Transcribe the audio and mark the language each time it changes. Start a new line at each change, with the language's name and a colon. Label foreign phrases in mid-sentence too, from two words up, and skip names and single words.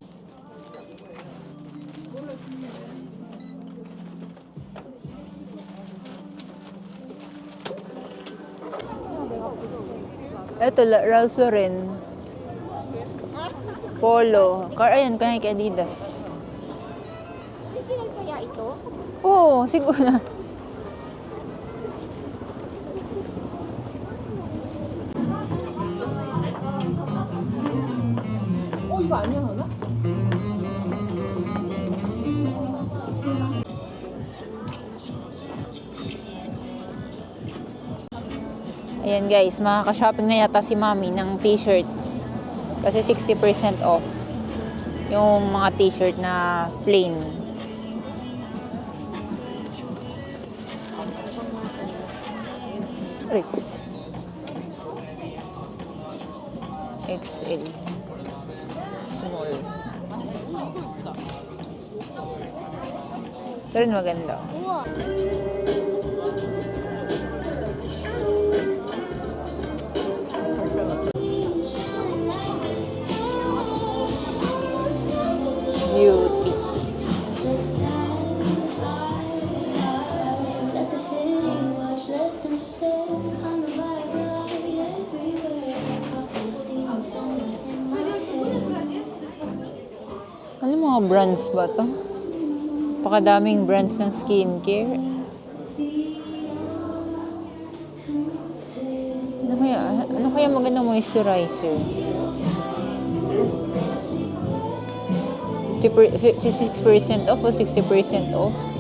Filipino: Ito, Ralph Lauren. Polo. Ayan, kay Adidas. Original kaya ito? Oo, siguro na.
Korean: 이거 아니야 하나?
Filipino: Ayan guys, makaka-shopping na yata si Mami ng t-shirt. Kasi 60% off. Yung mga t-shirt na plain. Aray. XL. Small. Pero maganda. Beauty.
English: Let the city watch, let them stare. I'm a vibe everywhere. Coffee steam, sunlight in my hair.
Filipino: Ano mga brands ba to? Pakadaming brands ng skincare. Ano kaya magandang moisturizer? 56% off o 60% off?